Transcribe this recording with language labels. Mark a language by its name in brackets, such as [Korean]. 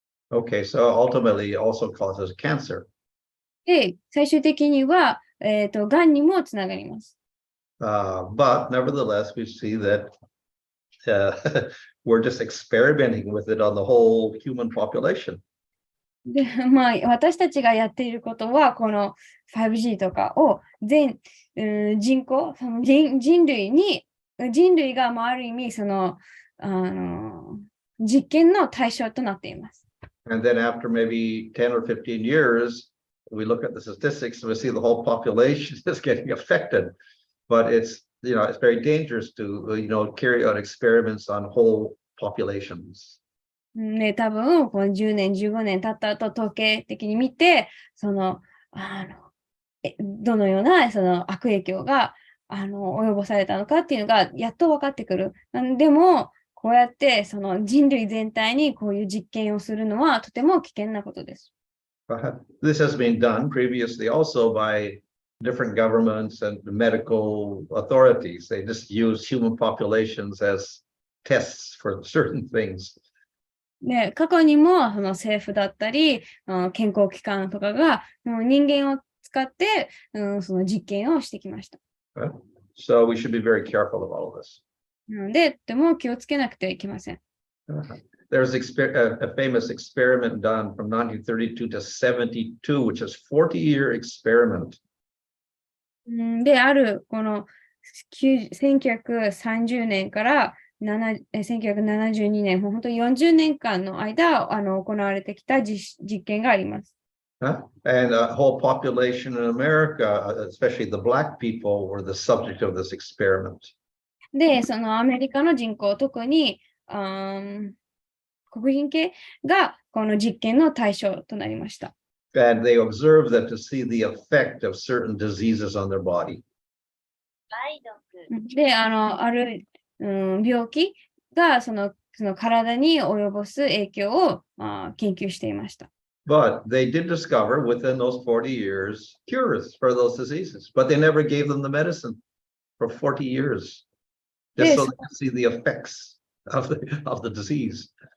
[English] Okay, so ultimately it also causes cancer. [Japanese] で、最終的には、がんにもつながります。 [English] But nevertheless, we see that we're just experimenting with it on the whole human population. [Japanese] で、私たちがやっていることは、この 5G とかを人口、人類がある意味、実験の対象となっています。 [English] And then after maybe 10 or 15 years, we look at the statistics and we see the whole population is getting affected. But it's very dangerous to, carry out experiments on whole populations. [Japanese] ね、多分、この10年、15年経った後、統計的に見て、どのようなその悪影響が及ぼされたのかっていうのがやっと分かってくる。でも、こうやってその人類全体にこういう実験をするのはとても危険なことです。 [English] This has been done previously also by different governments and medical authorities. They just use human populations as tests for certain things. [Japanese] で、過去にもその政府だったり、健康機関とかが人間を使って、その実験をしてきました。 [English] So we should be very careful of all of this. [Japanese] なので、とても気をつけなくてはいけません。 [English] There's a famous experiment done from 1932 to 72, which is a 40-year experiment. [Japanese] で、ある、この1930年から1972年、もう本当に40年間の間、行われてきた実験があります。 [English] And a whole population in America, especially the black people, were the subject of this experiment. [Japanese] で、そのアメリカの人口、特に黒人系がこの実験の対象となりました。 [English] And they observed that to see the effect of certain diseases on their body. [Japanese] で、ある、病気がその体に及ぼす影響を研究していました。 [English] But they did discover within those 40 years cures for those diseases, but they never gave them the medicine for 40 years, just so they could see the effects of the disease.